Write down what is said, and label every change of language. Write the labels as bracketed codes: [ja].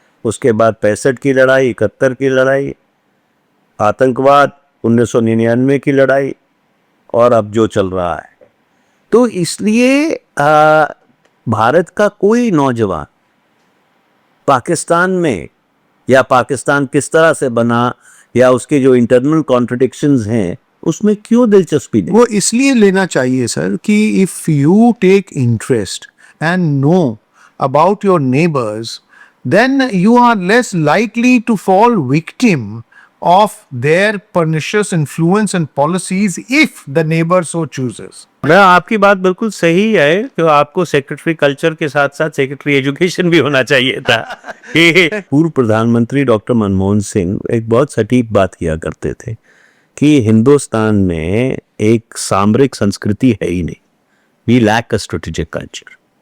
[hi] उसके बाद 65 की लड़ाई, 71 की लड़ाई, आतंकवाद, 1999 की लड़ाई, और अब जो चल रहा है। तो इसलिए भारत का कोई नौजवान पाकिस्तान में, या पाकिस्तान किस तरह से बना, या उसके जो इंटरनल कॉन्ट्रडिक्शंस हैं, उसमें क्यों दिलचस्पी नहीं? वो इसलिए लेना चाहिए सर कि [en] If you take interest and know about your neighbours, then you are less likely to fall victim of their pernicious influence and policies if the neighbor so chooses. [hi] मैं आपकी बात बिल्कुल सही है कि आपको सेक्रेटरी कल्चर के साथ साथ सेक्रेटरी एजुकेशन भी होना चाहिए था। कि पूर्व प्रधानमंत्री डॉक्टर मनमोहन सिंह एक बहुत सटीक बात किया करते थे कि हिंदुस्तान में एक सामरिक संस्कृति है ही नहीं, [en] We lack a strategic culture.